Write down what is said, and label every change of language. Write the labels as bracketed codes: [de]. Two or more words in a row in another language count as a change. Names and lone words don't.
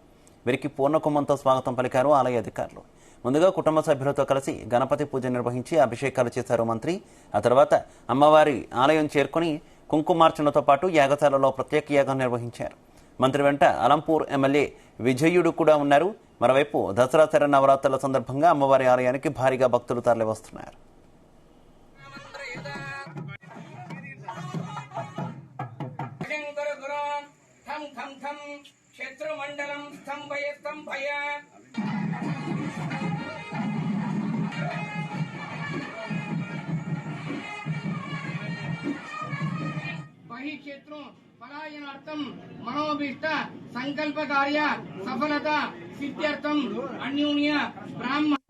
[te] వీరికి పూర్ణకుంభంతో స్వాగతం పలికారు ఆలయ అధికారులు. ముందుగా కుటుంబ సభ్యులతో కలిసి గణపతి పూజ నిర్వహించి అభిషేకాలు చేశారు మంత్రి. ఆ తర్వాత అమ్మవారి ఆలయం చేరుకుని కుంకుమార్చనతో పాటు యాగశాలలో ప్రత్యేక యాగం నిర్వహించారు. మంత్రి వెంట అలంపూర్ ఎమ్మెల్యే విజయుడు కూడా ఉన్నారు. మరోవైపు దసరా శరన్నవరాత్రుల సందర్భంగా అమ్మవారి ఆలయానికి భారీగా భక్తులు తరలివస్తున్నారు. [sa] क्षेत्रमंडलम स्तंभय स्तंभय बहि क्षेत्रों पलायनार्थम मनोभीष्ट संकल्प कार्य सफलता सिद्ध्यर्थम अन्योन्य ब्राह्मण